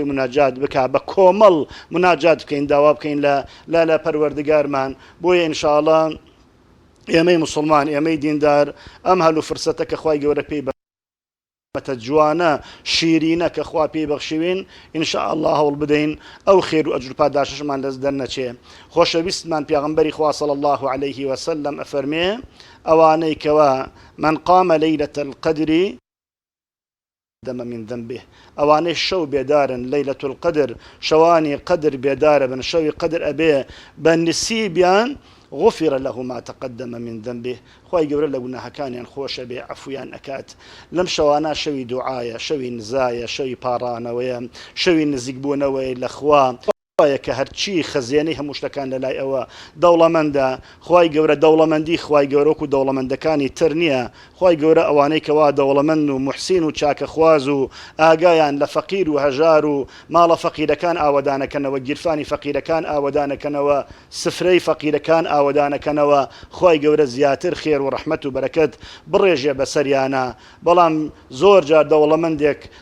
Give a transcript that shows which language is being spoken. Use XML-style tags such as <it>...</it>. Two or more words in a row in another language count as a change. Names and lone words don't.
<ckb>مناجات بکە بە کۆمەڵ مناجات بکەین داوا بکەین لە پەروەردگارمان بۆیە ئینشاءڵڵا ئێمەی مسلمان ئێمەی دیندار ئەم هەلو فرسەتە کە خوای گەورە پێی بەتە جوانە شیرینە کە خوا پێی بەخشوین ئینشاءالله هەوڵ بدەین ئەو خێر و ئەجر پاداششمان دەست دەرنەچێ خۆشەویستمان پێغەمبەری خوا</ckb> <ar>صلی الله عليه وسلم</ar> <ckb>ئەفەرمێ ئەوانەی کەوا</ckb> <ar>من قام ليلة القدر دم من ذنبه</ar> <ckb>ئەوانەی شەو بێدارن</ckb> <ar>لەیلەة القدر</ar> <ckb>شەوانی قدر بێدارە بن شەوی قدر ئەبێ بە نسیبیان</ckb> <ar>غفر له ما تقدم من ذنبه</ar> <ckb>خوای گەورە لە گوناهەکانیان خۆشە بێ عەفویان ئەکات لەم شەوانە شەوی دوعایە شەوی نزایە شەوی پاڕانەوەیە شەوی نزیکبوونەوەی لە خوا کە هەرچی خەزیێنەی هەموو شتەکان لە لای ئەوە دەوڵەمەندە خوای گەورە دەوڵەمەندی خوای گەورە و دەوڵەمەندەکانی تر نییە خوای گەورە ئەوانەی کەوا دەوڵەمەند و محسین و چاکە خواز و ئاگایان لە فەقیر و هەژار و ماڵە فەقیرەکان ئاوەدانەکەنەوە گیرفانی فەقیرەکان ئاوەدانەکەنەوە سفرەی فەقیرەکان ئاوەدانەکەنەوە خوای گەورە زیاتر خێر و ڕەحمەت و بەرەکەت بڕێژێ بەسەریانە بەڵام زۆر جار دەوڵەمەندێک</ckb>